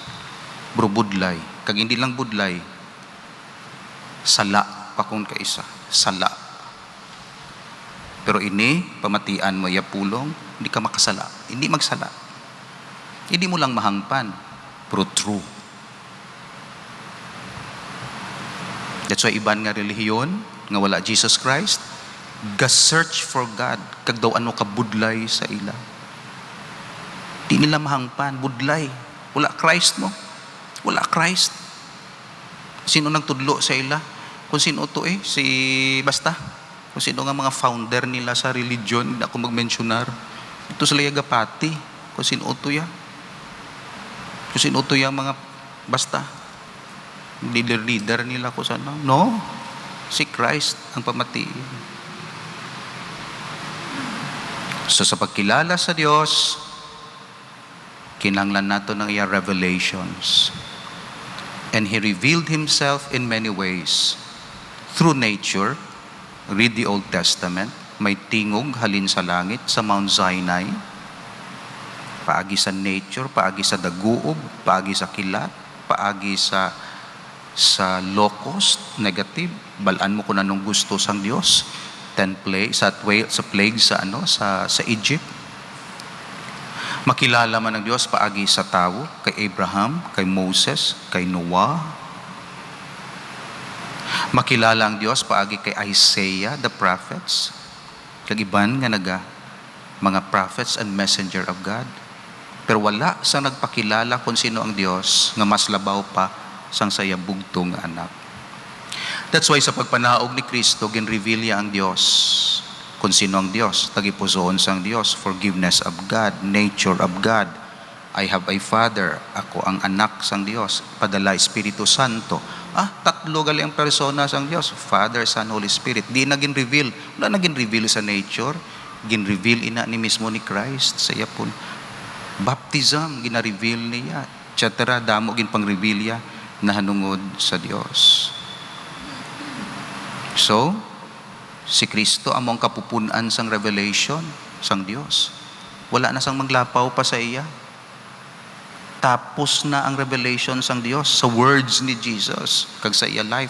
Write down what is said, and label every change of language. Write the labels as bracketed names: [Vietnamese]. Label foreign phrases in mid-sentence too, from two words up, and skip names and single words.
[Hiligaynon] Bro, budlay. Kag hindi lang budlay, sala pa kung kaisa. Sala. Pero ini, pamatian mo iya pulong, hindi ka makasala. Hindi magsala. Hindi mo lang mahangpan, pero true. [English] That's why [Hiligaynon] iban nga relihiyon, nga wala Jesus Christ, ga- [English] search for God, [Hiligaynon] kag daw ano ka budlay sa ila. Di nila mahangpan, budlay. Wala Christ mo. Wala Christ. Sino nang tudlo sa ila? Kung sino to si basta. Kung sino nga mga founder nila sa religion, hindi ako mag-mentionar. Ito sila yagapati. Kung sino to ya. Kung sino to ya mga basta. Leader nila ko sana. No. Si Christ ang pamatiin. So sa pagkilala sa Diyos, kinanglan nato ng iya revelations. [English] And He revealed Himself in many ways. Through nature, read the Old Testament, [Hiligaynon] may tingog halin sa langit, sa Mount Sinai, paagi sa nature, paagi sa daguob, paagi sa kilat, paagi sa locust, negative, balaan mo kung anong gusto sang Diyos. 10 plagues, sa plague sa Egypt. Makilala man ng Diyos paagi sa tao, kay Abraham, kay Moses, kay Noah. Makilala ang Diyos paagi kay Isaiah, [English] the prophets. [Hiligaynon] Kagiban nga mga [English] prophets and messenger of God. [Hiligaynon] Pero wala sa nagpakilala kung sino ang Diyos nga mas labaw pa sang saya bugtong anak. [English] That's why [Hiligaynon] sa pagpanaog ni Kristo, gin-reveal niya ang Diyos. Kung sino ang Diyos, tagipusoon sang Diyos, [English] forgiveness of God, nature of God. I have a Father, [Hiligaynon] ako ang anak sang Diyos, padala Espiritu Santo. Tatlo gali ang persona sang Diyos, [English] Father, Son, Holy Spirit. [Hiligaynon] Di naging reveal, wala naging reveal sa nature, gin-reveal ina ni mismo ni Christ sa iyapon. Baptism, gina-reveal niya. Etc. Damo gin pang-reveal ya na hanungod sa Dios. So, si Kristo among kapupunan sang revelation sang Dios. Wala na sang maglapaw pa sa iya. Tapos na ang revelation sang Dios sa words ni Jesus kag sa iya life.